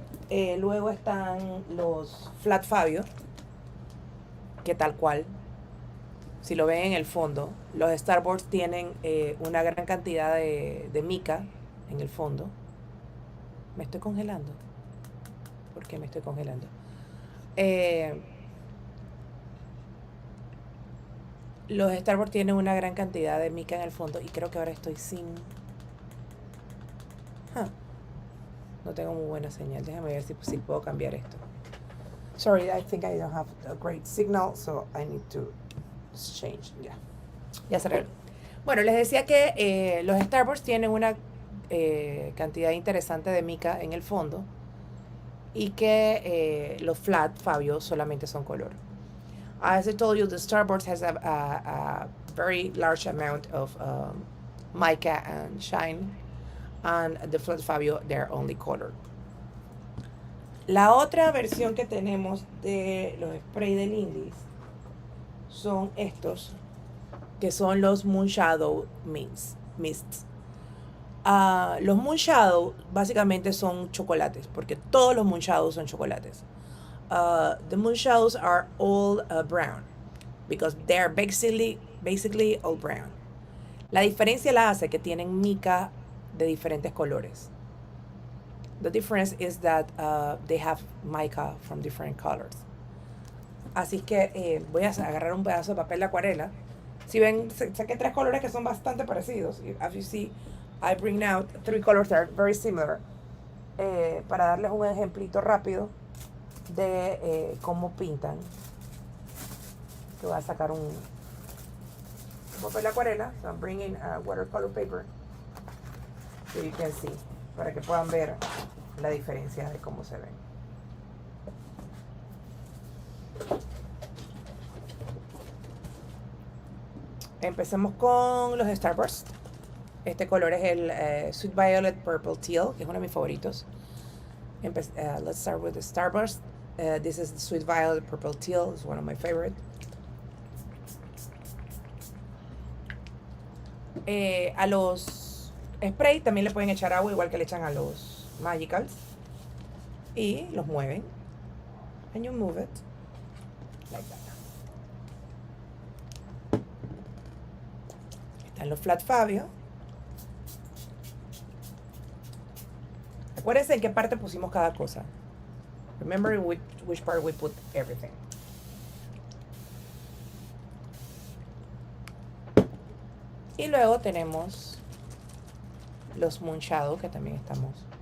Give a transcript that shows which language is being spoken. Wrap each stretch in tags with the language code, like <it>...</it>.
<es>Luego están los Flat Fabio, que tal cual, si lo ven en el fondo, los Starburst tienen una gran cantidad de mica en el fondo. Me estoy congelando. ¿Por qué me estoy congelando? Los Starburst tienen una gran cantidad de mica en el fondo y creo que ahora estoy sin... No tengo muy buena señal. Déjame ver si puedo cambiar esto.</es> <en>Sorry, I think I don't have a great signal, so I need to change.</en> <es>Ya se arregló. Bueno, les decía que los Starburst tienen una cantidad interesante de mica en el fondo y que los Flat Fabio solamente son color.</es> <en>As I told you, the Starburst has a very large amount of mica and shine, and the Flat Fabio, they're only color.</en> <es>La otra versión que tenemos de los sprays de Lindys son estos, que son los Moonshadow Mists. Los Moonshadow básicamente son chocolates, porque todos los Moonshadows son chocolates.</es> <en>The Moonshadows are all brown, because they are basically all brown.</en> <es>La diferencia la hace que tienen mica de diferentes colores.</es> <en>The difference is that they have mica from different colors.</en> <es>Así que voy a agarrar un pedazo de papel de acuarela. Si ven, saqué 3 colores que son bastante parecidos.</es> <en>As you see, I bring out 3 colors that are very similar.</en> <es>Para darles un ejemplito rápido de cómo pintan. Que voy a sacar un papel de acuarela.</es> <en>So I'm bringing watercolor paper. So you can see.</en> <es>Para que puedan ver la diferencia de cómo se ven. Empecemos con los Starburst. Este color es el Sweet Violet Purple Teal, que es uno de mis favoritos.</es> <en>Let's start with the Starburst. This is the Sweet Violet Purple Teal. It's one of my favorite.</en> <es>A los spray también le pueden echar agua, igual que le echan a los Magicals. Y los mueven.</es> <en>And you move it like that.</en> <es>Están los Flat Fabio. Acuérdense en qué parte pusimos cada cosa.</es> <en>Remember which part we put everything.</en> <es>Y luego tenemos los Moonshadow, que también estamos.</es>